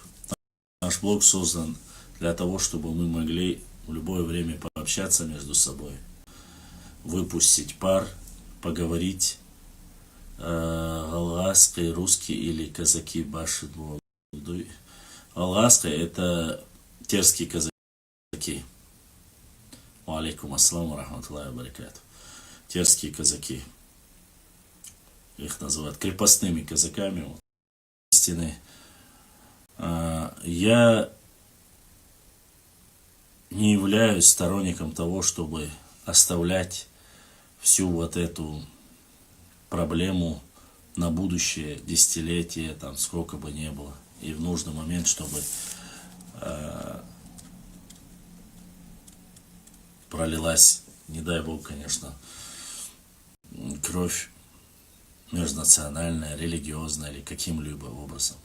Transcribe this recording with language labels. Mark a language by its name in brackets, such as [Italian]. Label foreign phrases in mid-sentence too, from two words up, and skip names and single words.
[Russian] Наш блог создан для того, чтобы мы могли в любое время пообщаться между собой, выпустить пар, поговорить. Алгаской, русский или казаки баши. Алгаской — это терские казаки. [Arabic] عليكم السلام ورحمة الله وبركاته. [Russian] Терские казаки. Их называют крепостными казаками. Вот. Истины. Я не являюсь сторонником того, чтобы оставлять всю вот эту проблему на будущее десятилетие, там сколько бы ни было, и в нужный момент, чтобы пролилась, не дай бог, конечно, кровь межнациональная, религиозная или каким-либо образом.